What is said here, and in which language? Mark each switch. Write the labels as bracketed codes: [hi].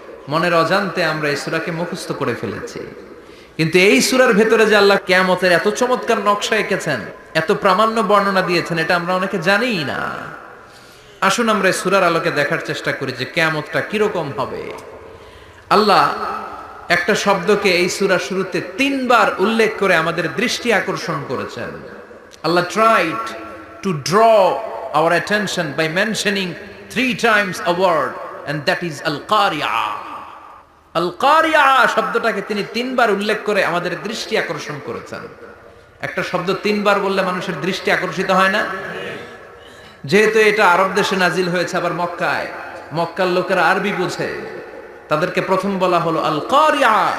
[bn] মনের অজান্তে আমরা এই সূরাকে মুখস্থ করে ফেলেছি। কিন্তু এই সূরার ভেতরে যে আল্লাহ কিয়ামতের এত চমৎকার নকশা এঁকেছেন, এত প্রামাণ্য বর্ণনা দিয়েছেন, এটা আমরা অনেকে জানিই না। আসুন আমরা এই সূরার আলোকে দেখার চেষ্টা করি যে কিয়ামতটা কিরকম হবে। আল্লাহ একটা শব্দকে এই সূরা শুরুতে 3 বার উল্লেখ করে আমাদের দৃষ্টি আকর্ষণ করেছেন। [en] আল্লাহ tried to draw our attention by mentioning 3 times a word, and that is al-qari'ah. [bn] al-qari'ah শব্দটাকে তিনি 3 বার উল্লেখ করে আমাদের দৃষ্টি আকর্ষণ করেছেন। একটা শব্দ 3 বার বললে মানুষের দৃষ্টি আকর্ষিত হয় না? যেহেতু এটা আরব দেশে নাজিল হয়েছে, আবার মক্কায়, মক্কার লোকেরা আরবি বুঝে, তাদেরকে প্রথম বলা হলো আল কারিয়া।